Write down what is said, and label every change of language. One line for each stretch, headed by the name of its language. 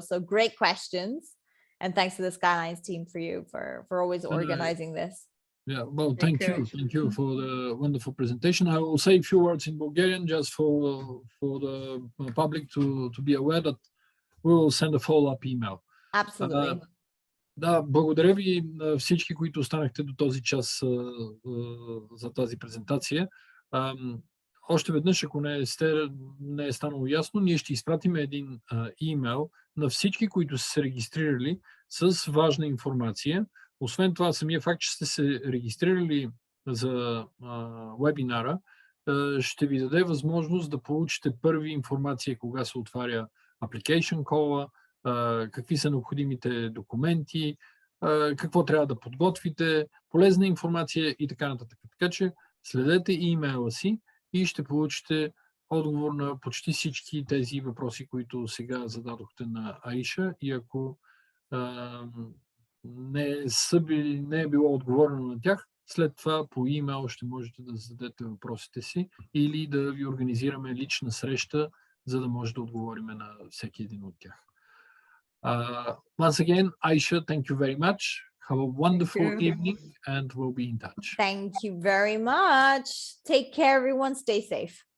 English: So great questions. And thanks to the Skylines team for always organizing this. Yeah, well, thank you. Thank you for the wonderful presentation. I will say a few words in Bulgarian just for the public to be aware that we will send a follow-up email. Absolutely.
Bulgarian: Да, благодаря ви на всички, които останахте до този час за тази презентация. Още веднъж, ако не е станало ясно, ние ще изпратим един имейл на всички, които са се регистрирали с важна информация. Освен това, самия факт, че сте се регистрирали за вебинара, ще ви даде възможност да получите първи информация, кога се отваря application call, какви са необходимите документи, какво трябва да подготвите, полезна информация и така нататък. Така че следете имейла си и ще получите отговор на почти всички тези въпроси, които сега зададохте на Аиша. И ако не е било отговорено на тях, след това по имейл ще можете да зададете въпросите си или да ви организираме лична среща, за да може да отговорим на всеки един от тях.
English: Once again, Aisha, thank you very much. Have a wonderful evening and we'll be in touch. Thank you very much. Take care, everyone. Stay safe.